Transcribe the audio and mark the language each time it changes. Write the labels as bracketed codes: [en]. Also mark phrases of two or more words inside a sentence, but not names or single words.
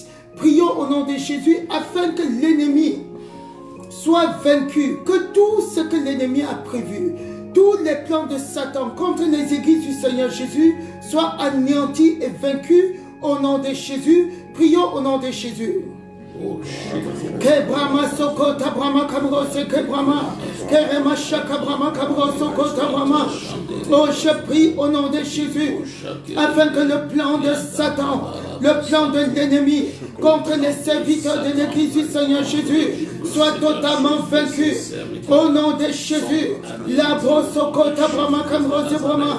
[fr] Prions au nom de Jésus afin que l'ennemi soit vaincu, que tout ce que l'ennemi a prévu, tous les plans de Satan contre les églises du Seigneur Jésus soient anéantis et vaincus au nom de Jésus. Prions au nom de Jésus. Que Brahma Soko Tabrama Kamro Seke Brahma Kerema Shaka Brahma Kamro Soko Tabrama. Oh, je prie au nom de Jésus afin que le plan de Satan, le plan de l'ennemi contre les serviteurs de l'église du Seigneur Jésus soit totalement vaincu au nom de Jésus. La Brosoko Tabrama Kamro Brahma.